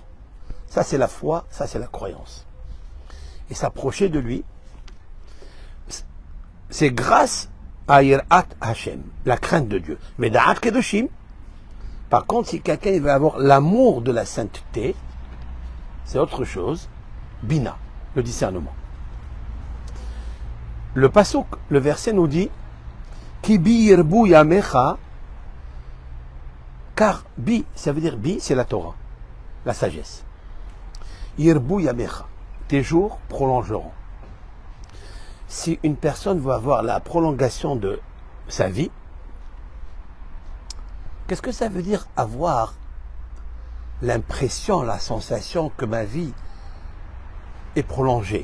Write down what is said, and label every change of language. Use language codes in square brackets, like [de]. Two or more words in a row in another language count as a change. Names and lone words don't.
[fr] Ça c'est la foi, ça c'est la croyance. Et s'approcher de lui, c'est grâce à [he] יראת השם, [fr] la crainte de Dieu. Mais [he] דעת קדושים, [fr] par contre, si quelqu'un veut avoir l'amour de la sainteté, c'est autre chose. Bina, le discernement. Le pasuk, le verset nous dit [he] כי בי ירבו ימיך, [fr] car bi, ça veut dire bi, c'est la Torah, la sagesse. [he] ירבו ימיך, [fr] tes jours prolongeront. Si une personne veut avoir la prolongation de sa vie, qu'est-ce que ça veut dire avoir l'impression, la sensation que ma vie est prolongée?